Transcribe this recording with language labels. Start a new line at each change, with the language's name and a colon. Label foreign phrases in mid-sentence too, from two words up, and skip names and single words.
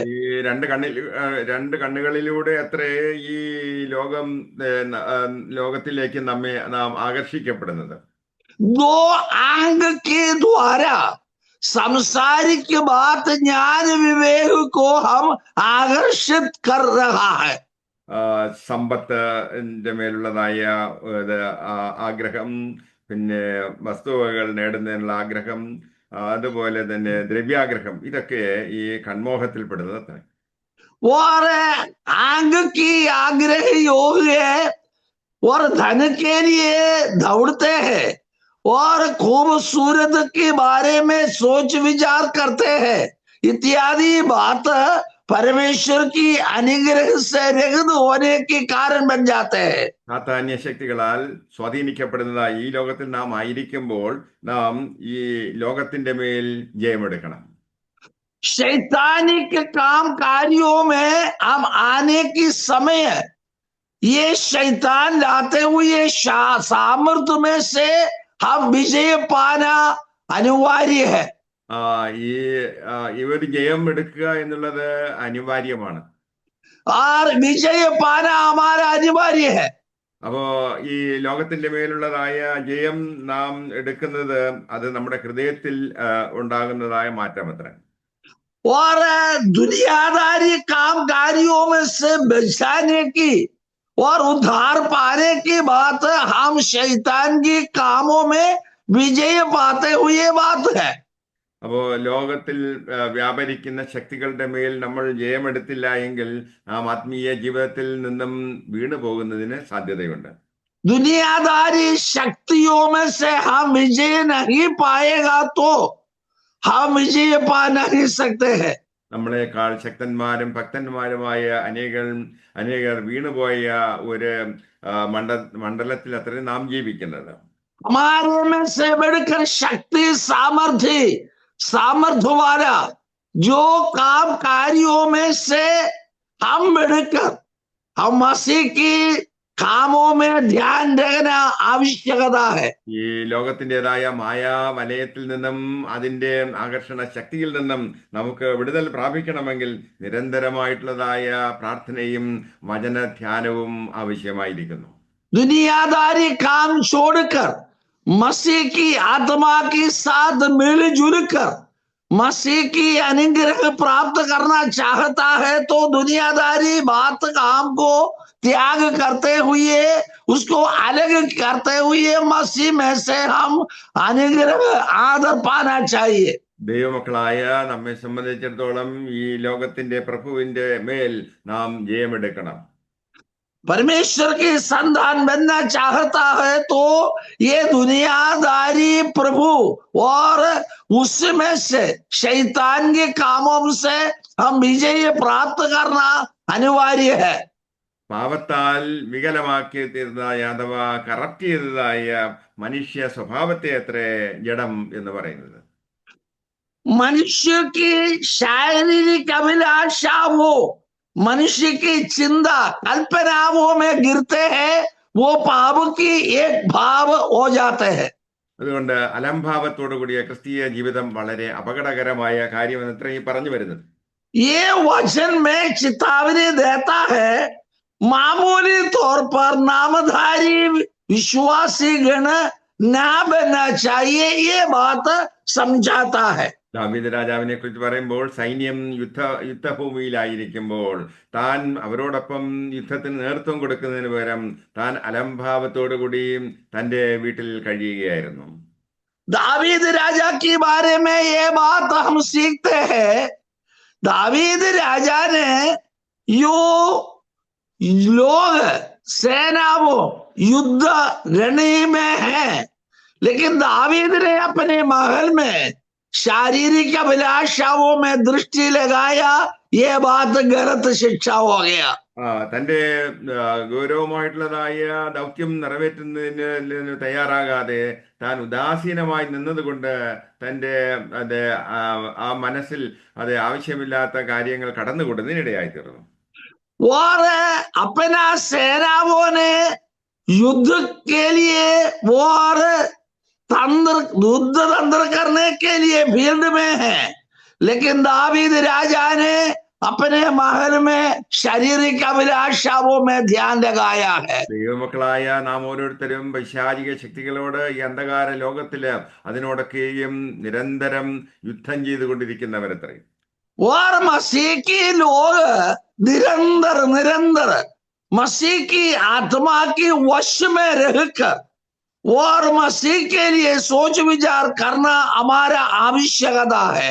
Malayalam: ഈ രണ്ട് കണ്ണുകളിലൂടെ അത്രേ ഈ ലോകത്തിലേക്ക് നാം ആകർഷിക്കപ്പെടുന്നത്.
Hindi: दो आंग के द्वारा सांसारिक बात ज्ञान विवेक को हम आकर्षित कर रहा है.
Malayalam: സമ്പത്തിന്റെ മേലുള്ളതായ ആഗ്രഹം, പിന്നെ വസ്തുവകൾ നേടുന്നതിനുള്ള ആഗ്രഹം, അതുപോലെ തന്നെ ദ്രവ്യാഗ്രഹം, ഇതൊക്കെ ഈ കൺമോഹത്തിൽപ്പെടുന്നത്.
Hindi: और आंग की आग्रह योग है और धन के लिए दौड़ते हैं और खूबसूरत के बारे में सोच विचार करते हैं इत्यादि बात परमेश्वर की अनुग्रह से रहित होने के कारण बन जाते हैं.
Malayalam: സാത്താന്യ ശക്തികളാൽ സ്വാധീനിക്കപ്പെടുന്നതായി ഈ ലോകത്തിൽ നാം ആയിരിക്കുമ്പോൾ നാം ഈ ലോകത്തിന്റെ മേൽ ജയമെടുക്കണം.
Hindi: शैतानिक काम कार्यों में हम आने की समय ये शैतान लाते हुए सामर्थ्य में से हम विजय पाना अनिवार्य है.
Malayalam: ഇവർ ജയം എടുക്കുക എന്നുള്ളത് അനിവാര്യമാണ്.
Hindi: और विजय पाना हमारा अनिवार्य है.
Malayalam: അപ്പോ ഈ ലോകത്തിന്റെ മേലുള്ളതായ ജയം നാം എടുക്കുന്നത് അത് നമ്മുടെ ഹൃദയത്തിൽ ഉണ്ടാകുന്നതായ മാറ്റം അത്ര.
Hindi: और दुनियादारी काम कार्यों में से बचाने की और उद्धार पाने की बात हम शैतान के कामों में विजय पाते हुए बात है.
Malayalam: അപ്പോ ലോകത്തിൽ വ്യാപരിക്കുന്ന ശക്തികളുടെ മേൽ നമ്മൾ ജയമെടുത്തില്ല എങ്കിൽ നാം ആത്മീയ ജീവിതത്തിൽ നിന്നും വീണു പോകുന്നതിന് സാധ്യതയുണ്ട്.
Hindi: दुनियादारी शक्तियों में से हम विजय नहीं पाएगा तो हम विजय पा नहीं सकते हैं.
Malayalam: നമ്മളെക്കാൾ ശക്തന്മാരും ഭക്തന്മാരുമായ അനേകർ വീണുപോയ ഒരു മണ്ഡലത്തിൽ അത്രയും നാം ജീവിക്കുന്നത്.
Hindi: हमारे में से बढ़कर शक्ति सामर्थ्य वाला जो काम कार्यों में से हम बढ़कर हम मसीह की कामों में ध्यान रखना आवश्यकता है.
Malayalam: ഈ ലോകത്തിൻ്റെതായ മായാ വലയത്തിൽ നിന്നും അതിൻ്റെ ആകർഷണ ശക്തിയിൽ നിന്നും നമുക്ക് വിടുതൽ പ്രാപിക്കണമെങ്കിൽ നിരന്തരമായിട്ടുള്ളതായ പ്രാർത്ഥനയും വചന ധ്യാനവും ആവശ്യമായിരിക്കുന്നു.
Hindi: दुनियादारी काम छोड़कर मसीह की आत्मा के साथ मिलजुल कर मसीह की अनुग्रह प्राप्त करना चाहता है तो दुनियादारी बात काम को त्याग करते हुए उसको अलग करते हुए मसीह में से हम अनुग्रह आदर पाना चाहिए.
Malayalam: ദൈവമക്കളായ നമ്മെ സംബന്ധിച്ചിടത്തോളം ഈ ലോകത്തിന്റെ പ്രഭുവിന്റെ മേൽ നാം ജയമെടുക്കണം.
Hindi: परमेश्वर की संतान बनना चाहता है तो ये दुनियादारी प्रभु और उसमें से शैतान के कामों से हम विजय प्राप्त करना अनिवार्य है.
Malayalam: പാപത്താൽ വികലമാക്കി തീർന്നതായ അഥവാ കറപ്റ്റ് ചെയ്തതായ മനുഷ്യ സ്വഭാവത്തെ അത്രേ ജഡം എന്ന് പറയുന്നത്.
Hindi: मनुष्य की शारीरिक अभिलाषा वो मनुष्य की चिंता कल्पनाओं में गिरते हैं, वो पाप की एक भाव हो जाते हैं.
Malayalam: അതുകൊണ്ട് അലംഭാവത്തോടു കൂടിയ ക്രിസ്തീയ ജീവിതം വളരെ അപകടകരമായ കാര്യമെന്ന് ഇത്രയും പറഞ്ഞു വരുന്നത്.
Hindi: ये वचन में चेतावनी देता है, मामूली तौर पर नामधारी विश्वासी गण ना बनना चाहिए, ये बात समझाता है।
Malayalam: ദാവീദ് രാജാവിനെ കുറിച്ച് പറയുമ്പോൾ സൈന്യം യുദ്ധഭൂമിയിലായിരിക്കുമ്പോൾ താൻ അവരോടൊപ്പം യുദ്ധത്തിന് നേതൃത്വം കൊടുക്കുന്നതിന് പകരം താൻ അലംഭാവത്തോടു കൂടി തന്റെ വീട്ടിൽ കഴിയുകയായിരുന്നു.
Hindi: दावीद राजा के बारे में ये बात हम सीखते हैं। दावीद राजा ने यो लोग सेनाओं युद्ध रणनी में है, लेकिन दावीद ने अपने महल में शारीरिक अभिलाषाओं में दृष्टि लगाया, ये बात गलत शिक्षा हो गया।
Malayalam: തന്റെ ഗൗരവമായിട്ടുള്ളതായ ദൗത്യം നിറവേറ്റുന്നതിന് തയ്യാറാകാതെ താൻ ഉദാസീനമായി നിന്നതുകൊണ്ട് തന്റെ ആ മനസ്സിൽ ആവശ്യമില്ലാത്ത കാര്യങ്ങൾ കടന്നുകൂടുന്നതിനിടയായി തീർന്നു.
Hindi: और अपना सेनाओं ने युद्ध के लिए और युद्ध तंत्र करने के लिए फील्ड में है, लेकिन दावीद राजा ने अपने महल में शारीरिक अभिलाषाओं में ध्यान लगाया है।
Malayalam: ദൈവമക്കളായ നാം ഓരോരുത്തരും പൈശാചിക ശക്തികളോട് ഈ അന്ധകാര ലോകത്തില് അതിനോടൊക്കെയും നിരന്തരം യുദ്ധം ചെയ്തുകൊണ്ടിരിക്കുന്നവരത്രേ.
Hindi: और मसीह की लोग निरंतर निरंतर मसीह की आत्मा की वश में रहकर और मसीह के लिए सोच विचार करना हमारा आवश्यकता है।